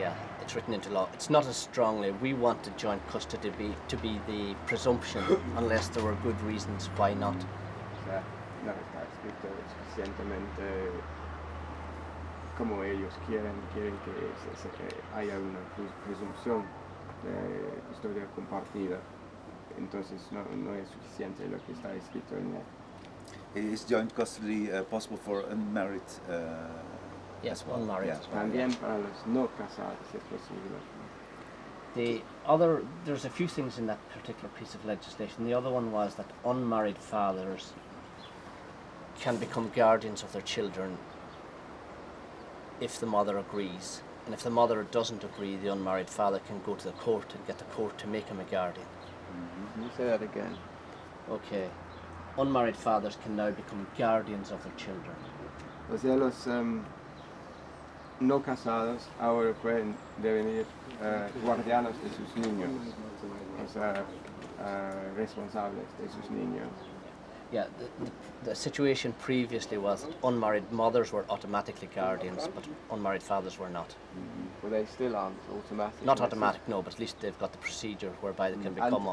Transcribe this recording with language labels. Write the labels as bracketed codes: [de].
[en] Yeah, it's written into law. It's not as strongly. We wanted joint custody to be the presumption, unless there were good reasons why not. [es] No está escrito suficientemente como ellos quieren que haya una presunción de custodia compartida. Entonces no es suficiente lo que está escrito en él. [en] Is joint custody possible for unmarried? Yes, unmarried. Yeah. [es] También para los no casados es posible. [en] There's a few things in that particular piece of legislation. The other one was that unmarried fathers can become guardians of their children if the mother agrees. And if the mother doesn't agree, the unmarried father can go to the court and get the court to make him a guardian. Can you say that again? Okay. Unmarried fathers can now become guardians of their children. [es] O sea, los no casados ahora pueden devenir guardianos de sus niños, o sea, responsables de sus niños. [en] Yeah, the situation previously was that unmarried mothers were automatically guardians, but unmarried fathers were not. Well, they still aren't automatic. Not automatic, no, but at least they've got the procedure whereby they can become